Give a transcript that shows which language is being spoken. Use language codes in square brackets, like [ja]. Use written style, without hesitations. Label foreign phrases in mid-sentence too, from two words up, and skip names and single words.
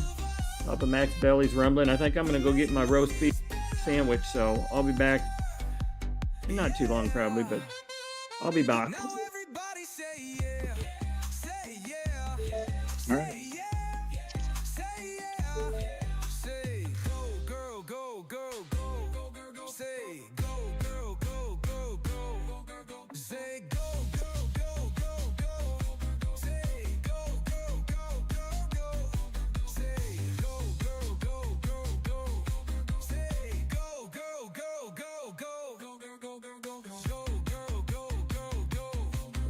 [en] Up of Max Belly's rumbling. I think I'm gonna go get my roast beef sandwich, so I'll be back. Not too long probably, but I'll be back. Everybody say yeah, say yeah, All right. say yeah, say go girl, go girl, go go girl, go, say go girl, go go go, say go girl, go go go, say go girl, go go go, say go girl, go go go, say go girl, go go go, go girl, go go go, go girl, go go go, go.